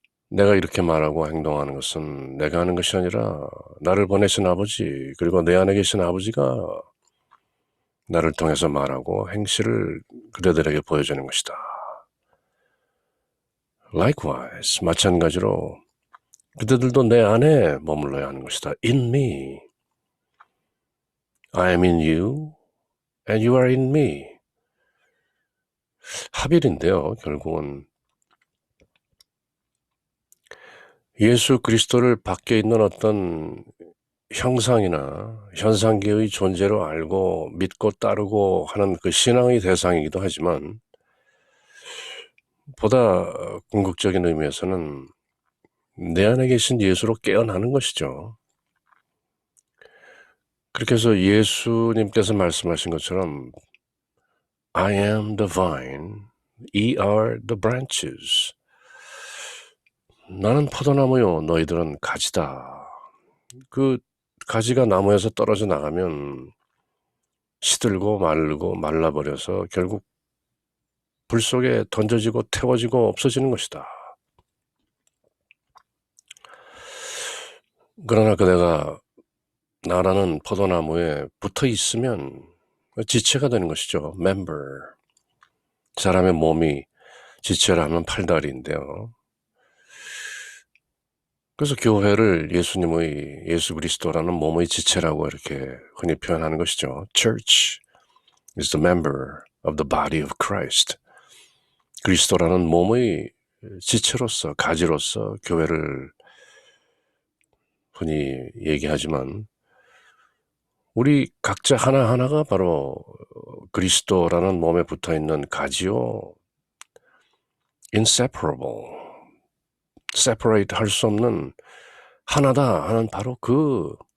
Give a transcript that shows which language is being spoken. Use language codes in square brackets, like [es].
[ko] 내가 이렇게 말하고 행동하는 것은 내가 하는 것이 아니라 나를 보내신 아버지, 그리고 내 안에 계신 아버지가 나를 통해서 말하고 행실을 그대들에게 보여주는 것이다. [en] Likewise, [ko] 마찬가지로 그대들도 내 안에 머물러야 하는 것이다. [en] In me. I am in you and you are in me. [ko] 합일인데요, 결국은. 예수 그리스도를 밖에 있는 어떤 형상이나 현상계의 존재로 알고 믿고 따르고 하는 그 신앙의 대상이기도 하지만, 보다 궁극적인 의미에서는 내 안에 계신 예수로 깨어나는 것이죠. 그렇게 해서 예수님께서 말씀하신 것처럼 [en] I am the vine, ye are the branches. [ko] 나는 포도나무요, 너희들은 가지다. 그 가지가 나무에서 떨어져 나가면 시들고 말르고 말라버려서 결국 불 속에 던져지고 태워지고 없어지는 것이다. 그러나 그대가 나라는 포도나무에 붙어 있으면 지체가 되는 것이죠. [en] member. [ko] 사람의 몸이 지체라면 팔다리인데요. 그래서 교회를 예수 그리스도라는 몸의 지체라고 이렇게 흔히 표현하는 것이죠. [en] Church is the member of the body of Christ. [ko] 그리스도라는 몸의 지체로서, 가지로서 교회를 흔히 얘기하지만, 우리 각자 하나하나가 바로 그리스도라는 몸에 붙어있는 가지요, inseparable, separate 할 수 없는 하나다 하는 바로 그